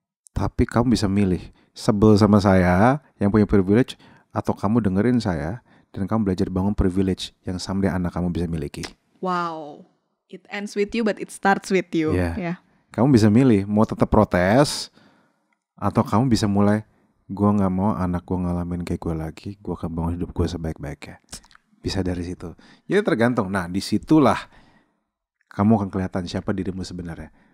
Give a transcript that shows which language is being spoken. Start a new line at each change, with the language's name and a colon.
Indonesian: Tapi kamu bisa milih sebel sama saya yang punya privilege, atau kamu dengerin saya dan kamu belajar bangun privilege yang someday anak kamu bisa miliki. Wow.
English: It ends with you but it starts with you. Yeah.
Indonesian: Kamu bisa milih mau tetap protes, atau kamu bisa mulai, gue gak mau anak gue ngalamin kayak gue lagi, gue akan bangun hidup gue sebaik-baiknya. Bisa dari situ. Jadi tergantung. Nah, disitulah kamu akan kelihatan siapa dirimu sebenarnya.